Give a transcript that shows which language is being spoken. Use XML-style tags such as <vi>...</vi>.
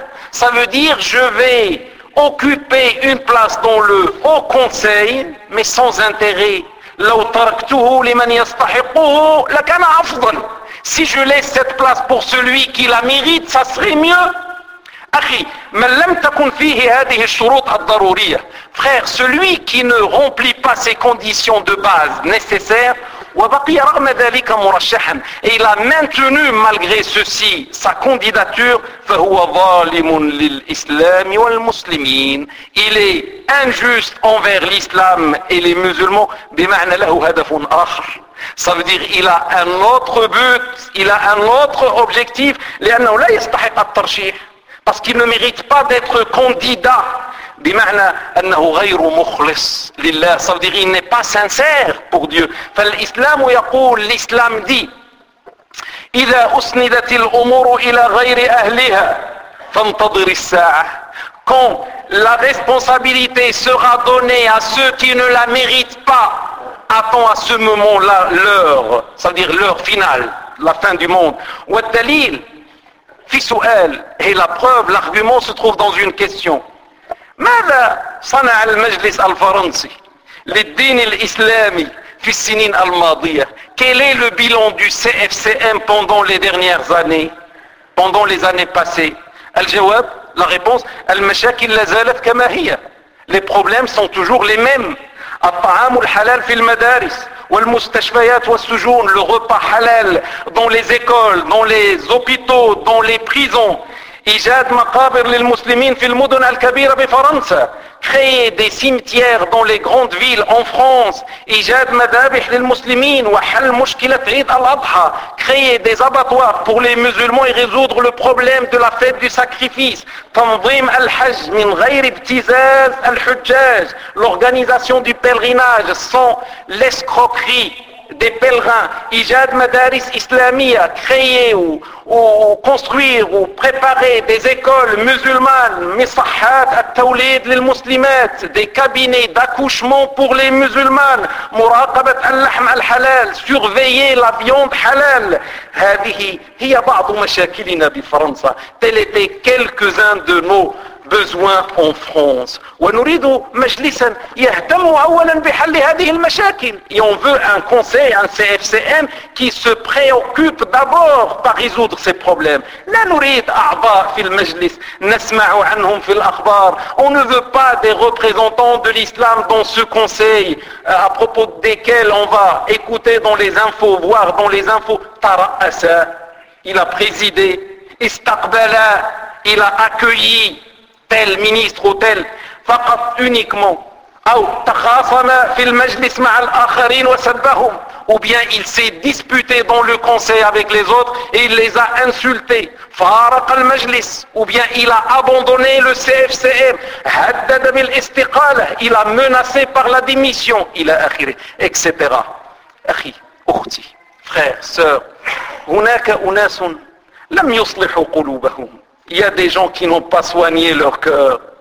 <fr>Ça veut dire je vais occuper une place dans le haut conseil, mais sans intérêt.</fr> <ar>لو تركته لمن يستحقه لكان أفضل.</ar> <fr>Si je laisse cette place pour celui qui la mérite, ça serait mieux.</fr> <ar>أخي, من لم تكن فيه هذه الشروط الضرورية.</ar> <fr>Frère, celui qui ne remplit pas ces conditions de base nécessaires,</fr> <ar>وبقي رغم ذلك مرشحا إلى</ar> <fr>maintenu malgré ceci sa candidature</fr> <ar>فهو ظالم للإسلام والمسلمين.</ar> <fr>Il est injuste envers l'islam et les musulmans.</fr> <ar>بمعنى له هدف آخر.</ar> <fr>Ça veut dire il a un autre but, il a un autre objectif.</fr> <ar>لأنه لا يستحق الترشيح.</ar> <fr>Parce qu'il ne mérite pas d'être candidat.</fr> <ar>بمعنى أنه غير مخلص لله.</ar> <fr>Ça veut dire il n'est pas sincère pour Dieu.</fr> <ar>فالإسلام يقول,</ar> <fr>l'islam dit,</fr> <ar>إذا أسندت الأمور إلى غير أهلها فانتظر الساعة.</ar> <fr>Quand la responsabilité sera donnée à ceux qui ne la méritent pas, attends à ce moment-là l'heure, ça veut dire l'heure finale, la fin du monde.</fr> <ar>والدليل في سؤال,</ar> <fr>et la preuve, l'argument se trouve dans une question.</fr> <ar>ماذا صنع المجلس الفرنسي للدين الإسلامي في السنين الماضية؟</ar> <fr>Quel est le bilan du CFCM pendant les dernières années, pendant les années passées?</fr> <ar>الجواب,</ar> <fr>la réponse,</fr> <ar>المشاكل لا زالت كما هي.</ar> <fr>Les problèmes sont toujours les mêmes.</fr> <ar>الطعام الحلال في المدارس والمستشفيات والسجون.</ar> <fr>Le repas halal dans les écoles, dans les hôpitaux, dans les prisons.</fr> <ar>إيجاد مقابر للمسلمين في المدن الكبيرة بفرنسا.</ar> <fr>Créer des cimetières dans les grandes villes en France.</fr> <ar>إيجاد مذابح للمسلمين وحل مشكلة عيد الأضحى.</ar> <fr>Créer des abattoirs pour les musulmans et résoudre le problème de la fête du sacrifice.</fr> <ar>تنظيم الحج من غير ابتزاز الحجاج.</ar> <fr>L'organisation du pèlerinage sans l'escroquerie des pèlerins.</fr> <ar>إيجاد مدارس إسلامية.</ar> <fr>Créer ou construire ou préparer des écoles musulmanes.</fr> <ar>مصحات التوليد للمسلمات.</ar> <fr>Des cabinets d'accouchement pour les musulmanes.</fr> <ar>مراقبة اللحم الحلال.</ar> <fr>Surveiller la viande halal.</fr> <ar>هذه هي بعض مشاكلنا بفرنسا.</ar> <fr>Tels étaient quelques-uns de nos besoins en France.</fr> <ar>ونريد مجلسا يهتم أولا بحل هذه المشاكل.</ar> <fr>Et on veut un conseil, un CFCM qui se préoccupe d'abord par résoudre ces problèmes.</fr> <ar>لا نريد أعضاء في المجلس نسمع عنهم في الأخبار.</ar> <fr>On ne veut pas des représentants de l'islam dans ce conseil à propos desquels on va écouter dans les infos, voir dans les infos.</fr> <ar>ترأس,</ar> <fr>il a présidé.</fr> <ar>استقبل,</ar> <fr>il a accueilli tel ministre ou tel.</fr> <ar>فقط</ar> <fr>uniquement.</fr> <ar>أو تخاصم في المجلس مع الآخرين وسبهم.</ar> <fr>Ou bien il s'est disputé dans le conseil avec les autres et il les a insultés.</fr> <ar>فارق المجلس.</ar> <fr>Ou bien il a abandonné le CFCM.</fr> <ar>هدد بالاستقالة.</ar> <fr>Il a menacé par la démission.</fr> <ar>إلى آخره.</ar> <fr>Etc.</fr> <ar>أخي, أختي,</ar> <fr>frère, sœur.</fr> <ar>هناك أناس لم يصلحوا قلوبهم.</ar> <fr>Il y a des gens qui n'ont pas soigné leur cœur.</fr>